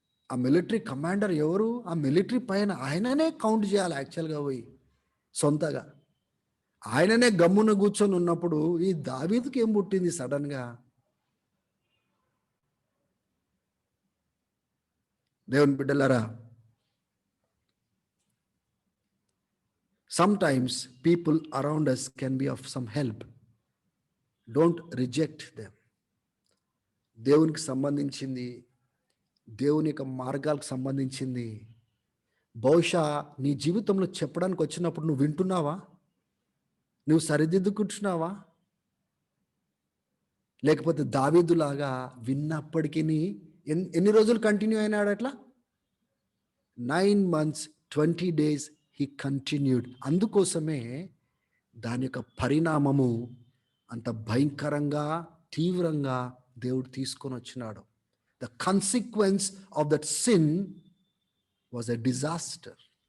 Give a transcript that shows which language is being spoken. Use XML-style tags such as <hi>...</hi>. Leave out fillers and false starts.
<te>ఆ military commander ఎవరు? ఆ మిలిటరీ పైన ఆయననే కౌంట్ చేయాలి యాక్చువల్గా పోయి సొంతగా. ఆయననే గమ్మున కూర్చొని ఉన్నప్పుడు ఈ దావీదుకి ఏం పుట్టింది సడన్గా? దేవుని బిడ్డలారా,</te> <en>sometimes people around us can be of some help. Don't reject them.</en> <te>దేవునికి సంబంధించింది, దేవుని యొక్క మార్గాలకు సంబంధించింది బహుశా నీ జీవితంలో చెప్పడానికి వచ్చినప్పుడు నువ్వు వింటున్నావా? నువ్వు సరిదిద్దుకుంటున్నావా? లేకపోతే దావీదులాగా విన్నప్పటికీ ఎన్ని రోజులు కంటిన్యూ అయినాడు అట్లా?</te> <en>9 months 20 days he continued.</en> <te>అందుకోసమే దాని యొక్క పరిణామము అంత భయంకరంగా తీవ్రంగా దేవుడు తీసుకొని వచ్చినాడు.</te> <en>The consequence of that sin was a disaster.</en>